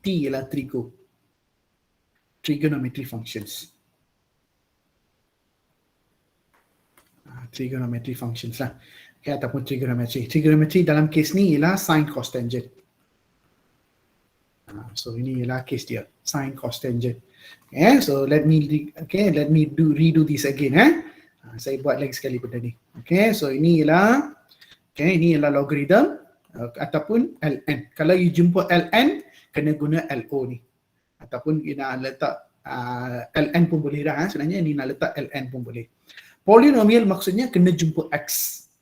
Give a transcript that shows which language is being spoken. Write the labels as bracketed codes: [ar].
[ms] T ialah trigonometry functions. Trigonometry functions lah. Okay, ataupun trigonometry. Trigonometry dalam kes ni ialah sin cos tangent. So ini ialah kes dia, sin cos tangent. [en] Okay, so let me redo this again. [ms] Saya buat lagi sekali benda ni. Okay, so ini ialah logarithm ataupun ln. Kalau you jumpa ln, kena guna LO ni. Ataupun you nak letak ln pun boleh dah. Sebenarnya ni nak letak ln pun boleh. Polynomial maksudnya kena jumpa X.